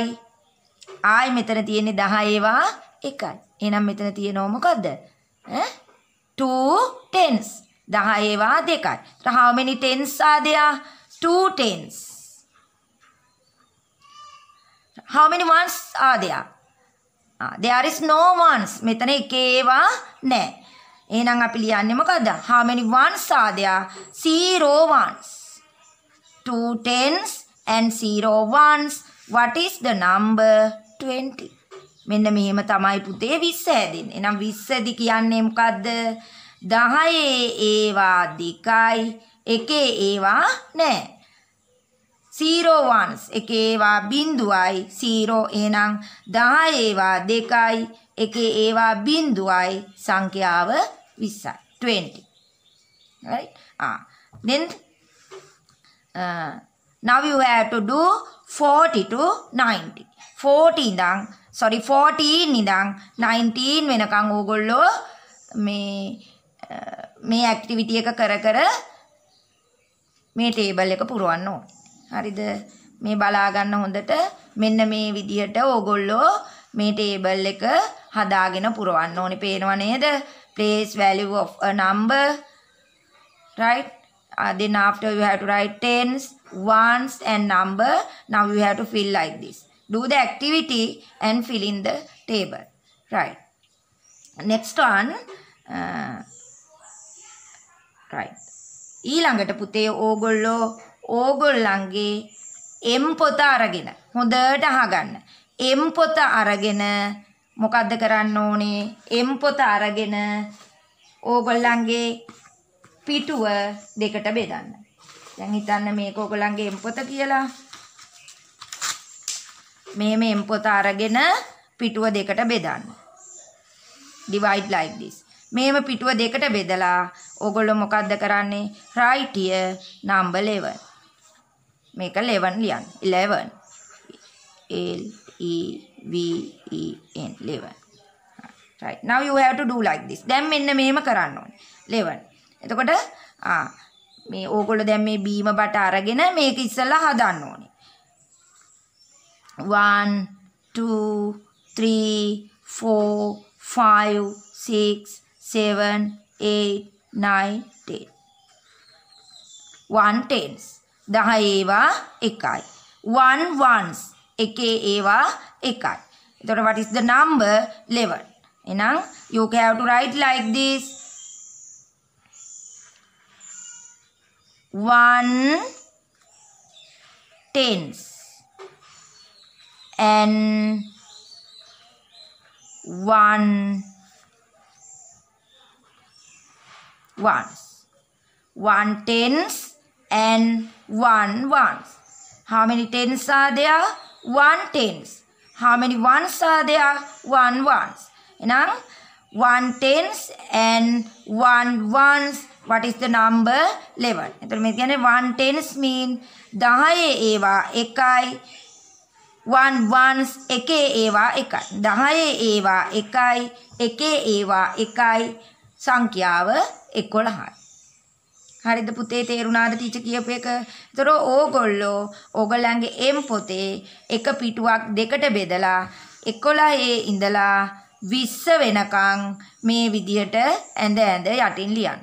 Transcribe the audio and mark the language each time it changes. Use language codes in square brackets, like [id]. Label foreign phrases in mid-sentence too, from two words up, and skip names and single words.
[si] ආයි මෙතන තියෙන්නේ 10 ඒවා එකයි. එහෙනම් මෙතන තියෙනවා මොකද්ද? [en] 2 tens. [si] 10 ඒවා දෙකයි. [en] So how many tens are there? 2 tens. How many ones are there? There is no ones. [si] මෙතන එකේ ඒවා නැහැ. එහෙනම් අපි ලියන්නේ මොකද්ද? [en] How many ones are there? 0 ones. 2 tens and 0 ones. What is the number? 20. [si] මෙන්න මෙහෙම තමයි පුතේ 20 හැදෙන්නේ. එහෙනම් 20 දි කියන්නේ මොකද්ද? 10 ඒවා දෙකයි එකේ ඒවා නැහැ. [en] 0 ones [si] එකේ ඒවා බිඳුවයි 0 එහෙනම් 10 ඒවා 2යි එකේ ඒවා බිඳුවයි සංඛ්‍යාව 20යි 20 [en] right then now you have to do 40 to 90 [si] 14 ඉඳන් 19 වෙනකන් ඕගොල්ලෝ මේ ඇක්ටිවිටි එක කර මේ ටේබල් එක පුරවන්න ඕනේ. හරිද? මේ බලා ගන්න හොඳට මෙන්න මේ විදිහට ඕගොල්ලෝ මේ ටේබල් එක හදාගෙන පුරවන්න ඕනේ. පේනව නේද? [en] Place value of a number, right? Then after you have to write tens, ones and number. Now you have to fill like this. Do the activity and fill in the table. Right. Next one. Right. [si] ඊළඟට පුතේ ඕගොල්ලන්ගේ M පොත අරගෙන හොඳට අහගන්න. M පොත අරගෙන මොකද්ද කරන්න ඕනේ? M පොත අරගෙන ඕගොල්ලන්ගේ පිටුව දෙකට බෙදන්න. දැන් හිතන්න මේක ඕගොල්ලන්ගේ M පොත කියලා. මේ M පොත අරගෙන පිටුව දෙකට බෙදන්න. [en] Divide like this. [si] මේම පිටුව දෙකට බෙදලා ඕගොල්ලෝ මොකද්ද කරන්නේ? [en] Write here number 11. [si] මේක 11 ලියන්න. 11. [en] L E V E N 11. Right. Now you have to do like this. [si] දැන් මෙන්න මේම කරන්න ඕනේ. 11. එතකොට මේ ඕගොල්ලෝ දැන් මේ බීම බට අරගෙන මේක ඉස්සෙල්ලා හදන්න ඕනේ. 1 2 3 4 5 6 7 8 9 10 [en] 1 tens [si] 10 ඒවා 1යි [en] 1 ones [si] එකේ ඒවා 1යි. [en] එතකොට what is the number? 11. එහෙනම් you have to write like this. 1 tens and 1 ones. 1 tens and 1 ones. How many tens are there? 1 tens. How many ones are there? 1 ones. Now 1 tens and 1 ones. What is the number? 11. [si] එතකොට මේ කියන්නේ [en] 1 tens mean [si] 10 ඒවා 1යි [en] 1 ones [si] එකේ ඒවා 1යි 10 ඒවා 1යි එකේ ඒවා 1යි සංඛ්‍යාව 11යි. හරිද පුතේ? තේරුණාද ටීචර් කියපු එක? ඒතර ඕගොල්ලන්ගේ M පොතේ එක පිටුවක් දෙකට බෙදලා 11 ඉඳලා 20 වෙනකන් මේ විදිහට ඇඳ යටින් ලියන්න.